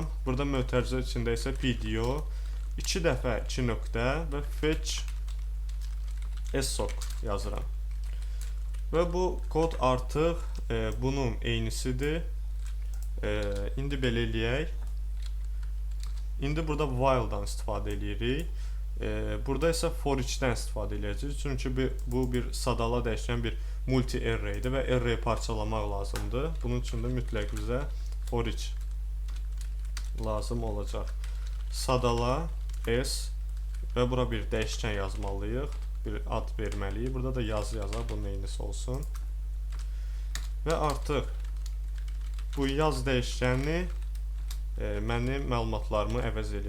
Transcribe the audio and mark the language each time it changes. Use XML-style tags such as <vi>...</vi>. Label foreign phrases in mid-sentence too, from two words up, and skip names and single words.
<az>Burada mötərizə içində isə PDO 2 dəfə 2 nöqtə və</az> <en>fetch soc</en> <az>yazıram. Və bu kod artıq bunun eynisidir. İndi belə eləyək. İndi burada while-dan istifadə edirik. Burada isə</az> <en>for each-</en> <az>dən istifadə edəcəyik. Çünki bu bir sadala dəyişən bir</az> <en>multi array-</en> <az>dir və array parçalamaq lazımdır. Bunun üçün də mütləq bizə</az> <en>for each</en> <az>lazım olacaq. Sadala s və bura bir dəyişkən yazmalıyıq. Bir ad verməliyik. Burada da yazı yazaq, bunun eynisi olsun. Və artıq bu yaz dəyişkəni mənim məlumatlarımı əvəz edir.</az>